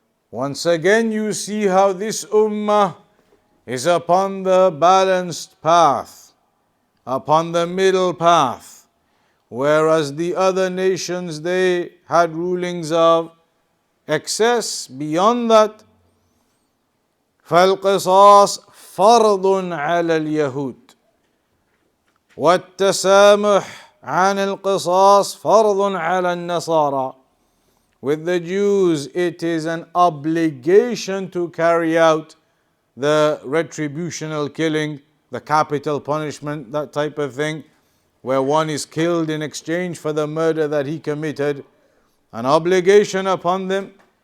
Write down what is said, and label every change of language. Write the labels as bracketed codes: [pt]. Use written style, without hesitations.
[en] Once again you see how this ummah is upon the balanced path, upon the middle path, whereas the other nations, they had rulings of excess beyond that. [ar] فالقصاص فرض على اليهود والتسامح عن القصاص فرض على النصارى. [en] With the Jews, it is an obligation to carry out the retributional killing, the capital punishment, that type of thing, where one is killed in exchange for the murder that he committed, an obligation upon them.